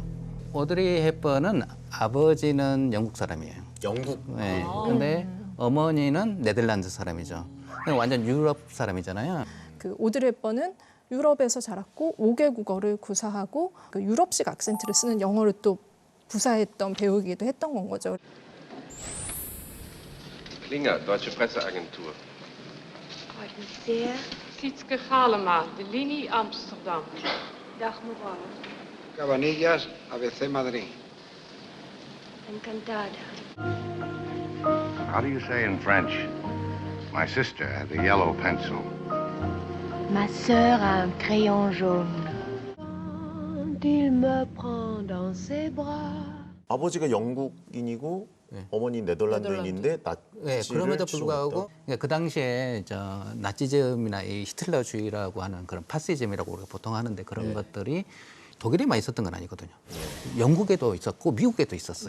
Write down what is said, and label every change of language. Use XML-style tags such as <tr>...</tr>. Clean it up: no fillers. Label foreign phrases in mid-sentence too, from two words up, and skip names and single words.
<ko>오드리 헵번은 아버지는 영국 사람이에요. 영국? 네. 근데 어머니는 네덜란드 사람이죠. 완전 유럽 사람이잖아요. 그 오드리 헵번은 유럽에서 자랐고 5개 국어를 구사하고 그 유럽식 악센트를 쓰는 영어를 또 구사했던 배우기도 했던 건 거죠.</ko> <de>Klinger, Deutsche Presseagentur. Freut mich sehr.</de> <nl>Sietske Galema, de linie Amsterdam. Dag mevrouw.</nl> <es>Cabanillas, ABC Madrid. Encantada.</es> <en>How do you say in French? My sister had a yellow pencil.</en> <fr>Ma sœur a un crayon jaune. Il me prend dans ses bras.</fr> <ko>아버지가 영국인이고 어머니 네덜란드인인데 네, 나치를 그럼에도 추종했다. 불구하고 그러니까 그 당시에 나치즘이나 이 히틀러주의라고 하는 그런 파시즘이라고 우리가 보통 하는데 그런 것들이 독일에만 있었던 건 아니거든요. 영국에도 있었고 미국에도 있었어요.</ko>